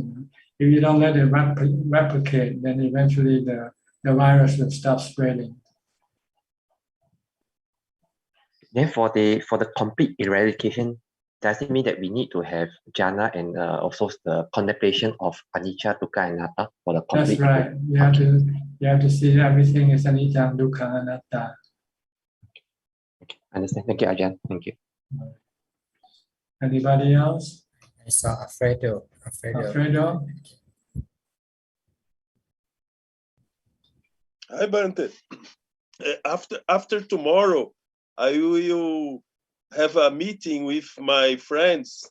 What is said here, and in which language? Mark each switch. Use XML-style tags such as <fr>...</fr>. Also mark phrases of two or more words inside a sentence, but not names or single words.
<en>If you don't let it replicate, then eventually the virus will stop spreading. Then for the complete eradication, does it mean that we need to have jhana and also the contemplation of</en> <pi>anicca, dukkha,</pi> <en>and anatta for the complete? That's right. You have to see everything as</en> <pi>anicca, dukkha, anatta.</pi> <en>Okay, understand. Thank you, Ajaan. Thank you. Anybody else? I saw Alfredo. Hi, Bante. After tomorrow, I will have a meeting with my friends.</en>